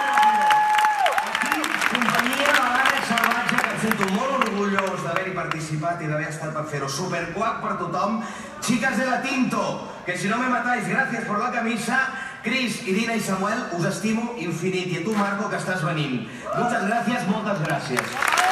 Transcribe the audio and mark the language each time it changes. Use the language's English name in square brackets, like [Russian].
[Catalan] Aquí, companyia de l'Ànec Salvatge, que em sento molt orgullós d'haver-hi participat i d'haver estat per fer-ho. Superquac per tothom. [Spanish] Chicas de la Tinto, que si no me matáis, gracias por la camisa. [Catalan] Cris, Irina i Samuel, us estimo infinit. I a tu, Marco, que estàs venint. [Spanish] Muchas gracias, [Catalan] moltes gràcies.